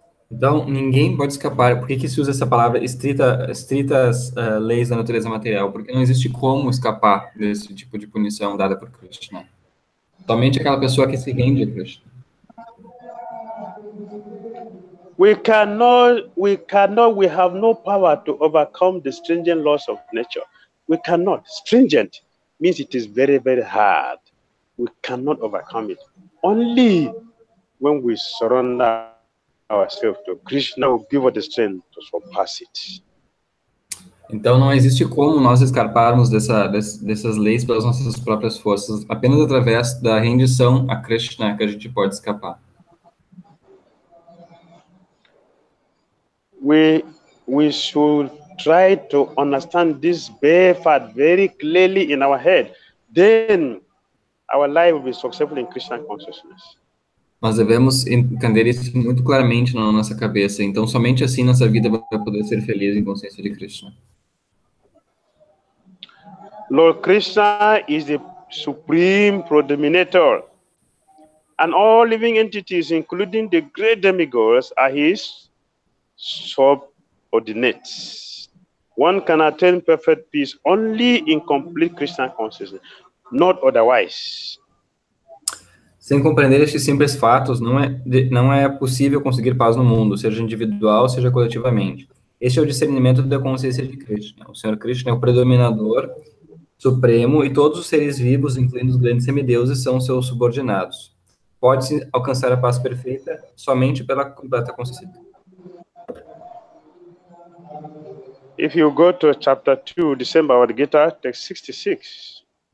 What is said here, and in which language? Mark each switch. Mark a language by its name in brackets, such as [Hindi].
[Portuguese] Então, ninguém pode escapar. Por que se usa essa palavra estritas leis da natureza material? Porque não existe como escapar desse tipo de punição dada por Krishna. Somente aquela pessoa que se rende a Krishna. [English] We have no power to overcome the stringent laws of nature. We cannot. Stringent means it is very, very hard. We cannot overcome it. Only when we surrender ourselves to Krishna will give us the strength to surpass it. [Portuguese] Então, não existe como nós escaparmos dessas leis pelas nossas próprias forças. Apenas através da rendição a Krishna que a gente pode escapar. [English] We should try to understand this fact very clearly in our head. Then our life will be successful in Christian consciousness. [Portuguese] Nós devemos entender isso muito claramente na nossa cabeça. Então, somente assim nossa vida vai poder ser feliz em consciência de Krishna. [English] Lord Krishna is the supreme predominator, and all living entities, including the great demigods, are his subordinates. One can attain perfect peace only in complete Christian consciousness, not otherwise. [Portuguese] Sem compreender estes simples fatos, não é possível conseguir paz no mundo, seja individual, seja coletivamente. Este é o discernimento da consciência de Krishna. O Senhor Krishna é o predominador supremo e todos os seres vivos, incluindo os grandes semideuses, são seus subordinados. Pode-se alcançar a paz perfeita somente pela completa consciência. [English] If you go to chapter 2, December Bhagavad Gita, text 66.